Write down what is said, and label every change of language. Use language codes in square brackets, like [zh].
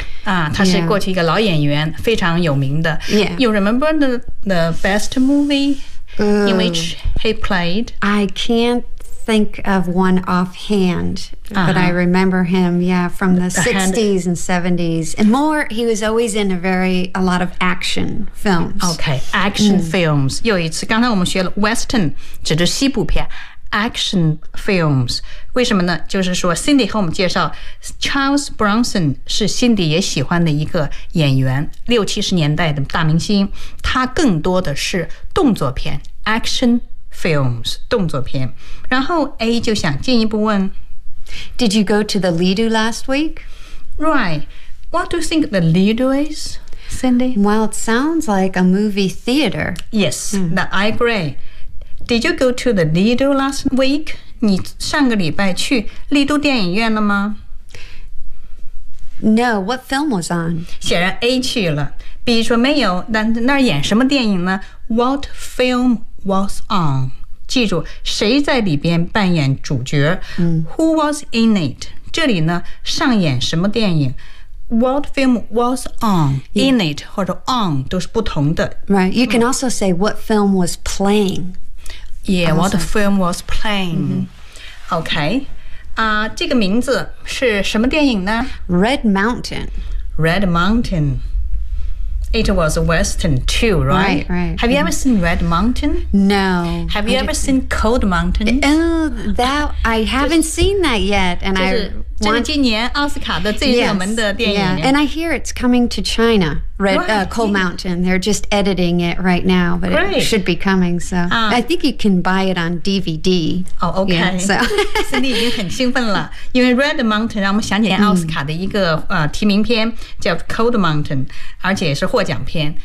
[zh] 啊，他是过去一个老演员，非常有名的。 [en] Yeah. You remember the best movie in which he played? I can'tThink of one offhand, but I remember him, yeah, from the 60s and 70s. And more, he was always in a lot of action films. Okay, action films. [zh] 又一次，刚才我们学了 Western, 指的西部片。 [en] Action films. [zh] 为什么呢？就是说 Cindy 和我们介绍 Charles Bronson 是 Cindy 也喜欢的一个演员，六七十年代的大明星。他更多的是动作片 ,action films, 动作片。然后 A 就想进一步问 [en] Did you go to the Lido last week? Right. What do you think the Lido is, Cindy? Well, it sounds like a movie theater. Yes,I agree. Did you go to the Lido last week? [zh] 你上个礼拜去丽都电影院了吗？ [en] No, what film was on? [zh] 显然 A 去了。 B 说没有，但那演什么电影呢？ [en] What film was on? [zh] 记住谁在里边扮演主角、 [en] Who was in it? [zh] 这里呢上演什么电影 [en] What film was on、 [zh] In it 或者 on 都是不同的 [en] Right, you can also say what film was playing Yeah,、also. what film was playing、OK、 [zh] 这个名字是什么电影呢 [en] Red Mountain Red Mountain It was a western too, right? Right, right. Have you ever seen Red Mountain? No. Have you ever seen Cold Mountain? Oh, that, I haven't seen that yet. And I want... [zh] 这是今年奥斯卡的最热门的电影。 [en] And I hear it's coming to China, Cold Mountain. They're just editing it right now, but Great. It should be coming. So I think you can buy it on DVD. Oh, okay. Yeah, so. [zh] Cindy 已经很兴奋了。因为 Red Mountain 让我们想起奥斯卡的一个、提名片叫 Cold Mountain, 而且是获奖片。